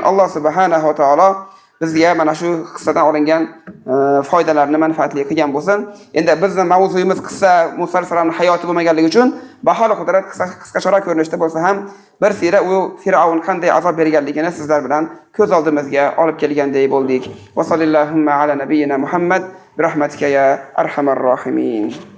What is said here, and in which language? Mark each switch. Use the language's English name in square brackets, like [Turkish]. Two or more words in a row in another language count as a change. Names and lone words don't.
[Uzbek] Alloh [Arabic] سبحانه وتعالى [Uzbek] bizga mana shu qissadan olingan foydalarni manfaatli qilgan bo'lsin. Endi bizning mavzuyimiz qissa Musa alayhisolamning hayoti bo'lmaganligi uchun baholi qudrat qisqacharoq ko'rinishda bo'lsa ham bir sira u Fir'avn qanday azob berganligini sizlar bilan ko'z oldimizga olib kelgandek bo'ldik. [Arabic] وصلى الله على نبينا محمد برحمتك يا أرحم الراحمين.